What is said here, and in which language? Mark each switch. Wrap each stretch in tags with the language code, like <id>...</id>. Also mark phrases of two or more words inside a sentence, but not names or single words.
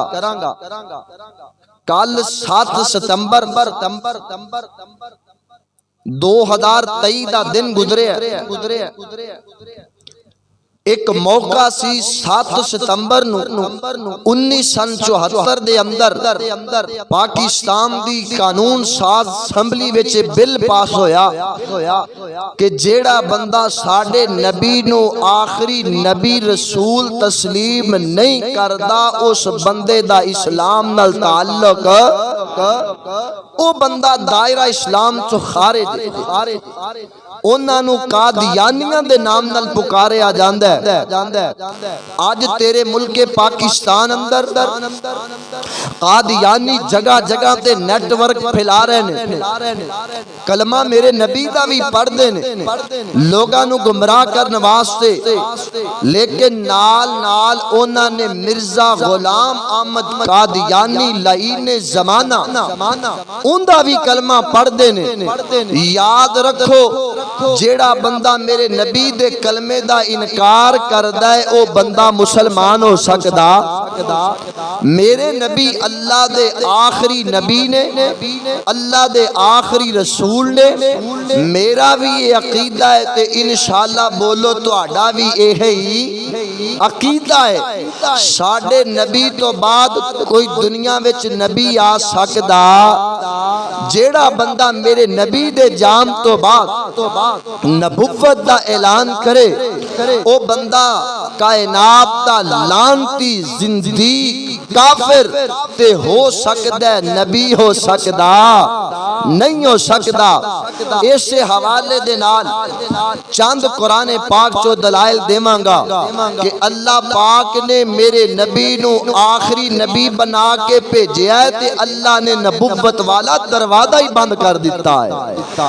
<pa>کل 7 ستمبر 2023 دا دن گزرے ہے۔ ایک موقع سی 7 ستمبر 1974 دے اندر پاکستان دی قانون ساز اسمبلی وچ بل پاس ہویا کہ جیڑا بندہ ساڈے نبی نو آخری نبی رسول تسلیم نہیں کردا اس بندے دا اسلام نال تعلق او بندہ دائرہ اسلام چو خارج۔ انہاں نو قادیانیاں دے نام نال پکاریا جاندا ہے۔ آج تیرے ملک پاکستان اندر قادیانی جگہ جگہ تے نیٹ ورک پھیلا رہے نے، کلمہ میرے نبی دا بھی پڑھ دے نے لوگاں نو گمراہ کرن واسطے، لیکن نال انہاں نے مرزا غلام احمد قادیانی لعین زمانہ ان دا بھی کلمہ پڑھ دے نے۔ یاد رکھو جیڑا بندہ میرے نبی دے کلمے دا انکار کردا ہے او بندہ مسلمان ہو سکدا؟ میرے نبی اللہ دے آخری نبی نے، اللہ دے آخری رسول نے، میرا بھی یہ عقیدہ ہے تے</pa> <ar>انشاءاللہ</ar> <pa>بولو تہاڈا بھی یہی عقیدہ ہے۔ ساڈے نبی تو بعد کوئی دنیا وچ نبی آ سکدا؟ جیڑا بندہ میرے نبی دے جام تو بعد نبوت دا اعلان کرے او بندہ کائنات دا لانتی زندگی کافر تے ہو سکدا ہے نبی ہو سکدا نہیں ہو سکدا۔ اس حوالے دے نال چند قرآن پاک چو دلائل دیواں گا کہ اللہ پاک نے میرے نبی نو آخری نبی بنا کے بھیجیا ہے تے اللہ نے نبوت والا دروازہ ہی بند کر دیتا ہے۔</pa>